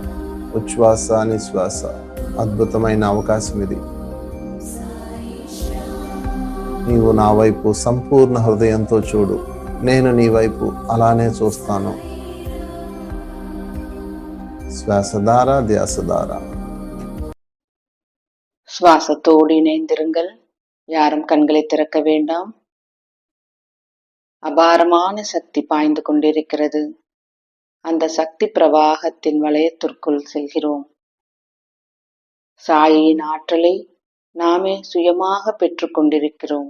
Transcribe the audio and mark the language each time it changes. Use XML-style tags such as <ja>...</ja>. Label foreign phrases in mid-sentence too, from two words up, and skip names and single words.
<te>ఉచ్ఛ్వాస నిశ్వాస. అద్భుతమైన అవకాశం ఇది. నీవు నా వైపు సంపూర్ణ హృదయంతో చూడు. నేను నీ వైపు అలానే చూస్తాను. శ్వాసధార ధ్యాసధార.</te> <ta>சுவாசத்தோடு இணைந்திருங்கள். யாரும் கண்களை திறக்க வேண்டாம். அபாரமான சக்தி பாய்ந்து கொண்டிருக்கிறது. அந்த சக்தி பிரவாகத்தின் வளையத்திற்குள் செல்கிறோம். சாயின் ஆற்றலை நாமே சுயமாக பெற்றுக் கொண்டிருக்கிறோம்.</ta>